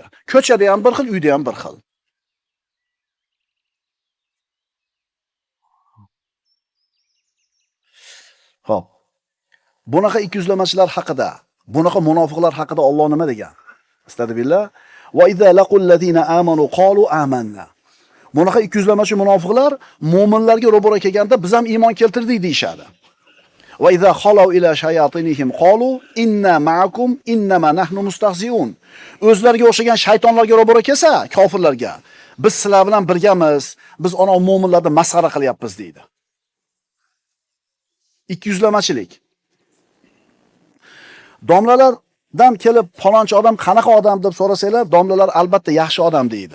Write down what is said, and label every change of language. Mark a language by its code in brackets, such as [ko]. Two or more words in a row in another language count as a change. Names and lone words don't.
[uz] Ko'chada ham bir xil, uyda ham bir xil. Xo'p. Bunaqa 200lamachilar haqida, bunaqa munofiqlar haqida Alloh nima degan? Astagfirullah. [ar] وإذا لقوا الذين آمنوا قالوا آمنا. [uz] Bunaqa 200lamachi munofiqlar mu'minlarga ro'baro kelganda biz ham iymon keltirdik deyshadi. [ar] وإذا خلوا إلى شياطينهم قالوا إنا معكم إنما نحن مستهزئون. [uz] O'zlariga o'xshagan shaytonlarga ro'baro kelsa, kofirlarga, biz sizlar bilan birgamiz, biz ona mu'minlarni masxara qilyapmiz deydi. 200lamachilik. Domlalardan kelib falonchi odam qanaqa odam deb so'rasanglar, domlalar albatta yaxshi odam deydi.